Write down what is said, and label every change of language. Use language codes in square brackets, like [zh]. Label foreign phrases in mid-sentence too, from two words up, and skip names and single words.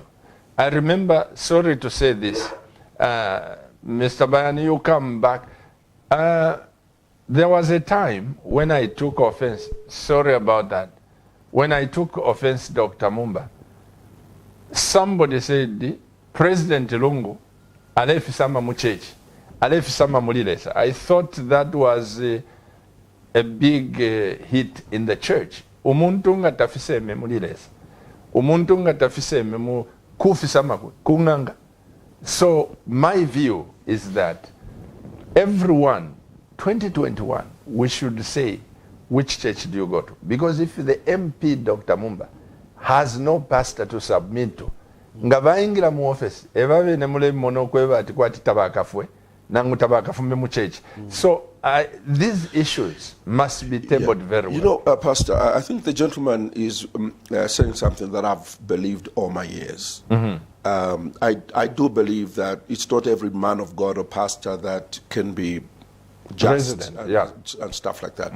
[en] I remember, sorry to say this, Mr. Bayani, you come back. There was a time when I took offense, sorry about that, when I took offense, Dr. MUMBA, somebody said, President Lungu, [bem] alefisama muchechi, alefisama mulilesa. [en] I thought that was a big hit in the church. [bem] Umuntu nga tafiseme mulilesa. Umuntu nga tafiseme mu kufisama kunganga. [en] So my view is that everyone, 2021, we should say, which church do you go to? Because if the MP, Dr. MUMBA, has no pastor to submit to, [bem] nga bayingira mu office ebabe ne mule mono kweba ati kwati tabakafwe nangu tabakafumbe mu church. [en] So these issues must be tabled very well. You know, Pastor, I think the gentleman is saying something that I've believed all my years. I do believe that it's not every man of God or pastor that can be just and stuff like that.